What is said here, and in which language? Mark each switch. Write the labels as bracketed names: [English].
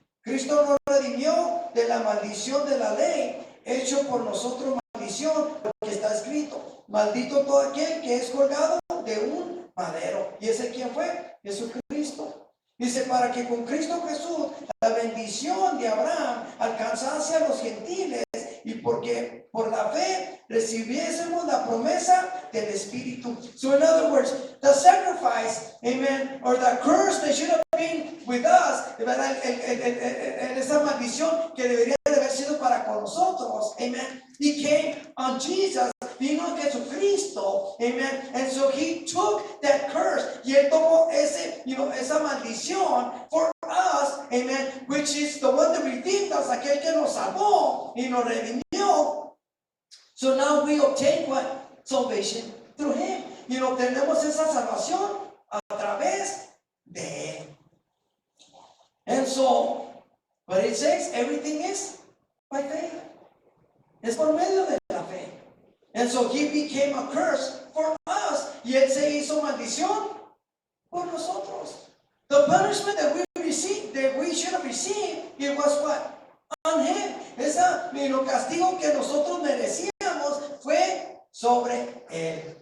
[Spanish] Cristo nos redimió de la maldición de la ley, hecho por nosotros maldición, porque está escrito, maldito todo aquel que es colgado de un madero. ¿Y ese quién fue? Jesucristo. Dice, para que con Cristo Jesús la bendición de Abraham alcanzase a los gentiles, y porque por la fe recibiésemos la promesa del Espíritu. [English] So in other words, the sacrifice, amen, or the curse that should have been with us, [Spanish] ¿verdad? Esa maldición que debería de haber sido para con nosotros, amen, [English] he came on Jesus, [Spanish] vino a Jesucristo, amen, [English] and so he took that curse, [Spanish] y él tomó esa maldición [English] for us, amen, which is the one that redeemed us, [Spanish] aquel que nos salvó y nos redimió. [English] So now we obtain what? Salvation through him. [Spanish] Tenemos esa salvación a través de él. [English] And so, but it says everything is by faith. [Spanish] Es por medio de la fe. [English] And so he became a curse for us. [Spanish] Y él se hizo maldición por nosotros. [English] The punishment that we received, that we should have received, it was what? On him. [Spanish] Ese castigo que nosotros merecíamos fue sobre él.